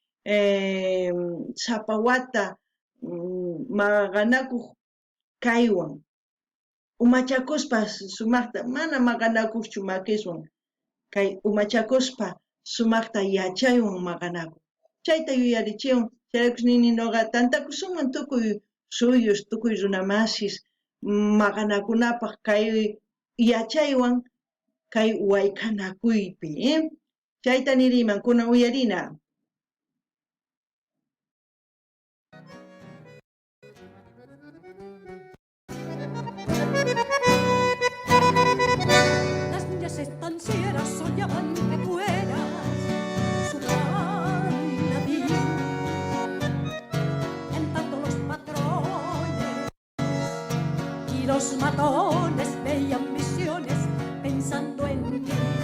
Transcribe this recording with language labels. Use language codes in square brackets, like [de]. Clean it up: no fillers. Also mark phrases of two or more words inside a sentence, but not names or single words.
[qu] sapawata maqanakuq kaywan umachakuspa sumaqta mana maqanakuqchu makiswan kay umachakuspa sumaqta yachaywan maqanakuq chayta yuyarichiwan chayrakus nini noqa tantakusunman tukuy suyus tukuy runamasis maqanakunapaq kay yachaywan kay wayqanakuypi chayta niriman kunan uyarina. [es] Las niñas estancieras soñaban que tú eras su Granadín, en tanto los patrones y los matones veían visiones pensando en ti.